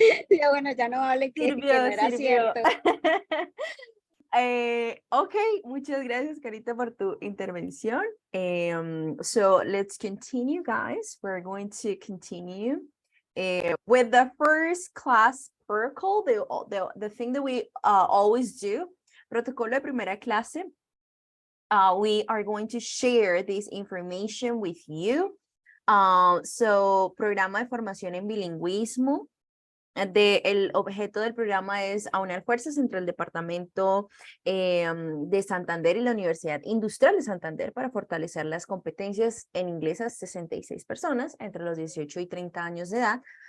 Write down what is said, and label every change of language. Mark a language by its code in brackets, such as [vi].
[es] Ya bueno, ya no hable que no era cierto. Okay, muchas gracias, Carita, por tu intervención. [en] So let's continue, guys. We're going to continue with the first class protocol, the thing that we always do, [es] protocolo de primera clase. [en] We are going to share this information with you. [es] So, programa de formación en bilingüismo. El objeto del programa es aunar fuerzas entre el Departamento de Santander y la Universidad Industrial de Santander para fortalecer las competencias en inglés a 66 personas entre los 18 y 30 años de edad,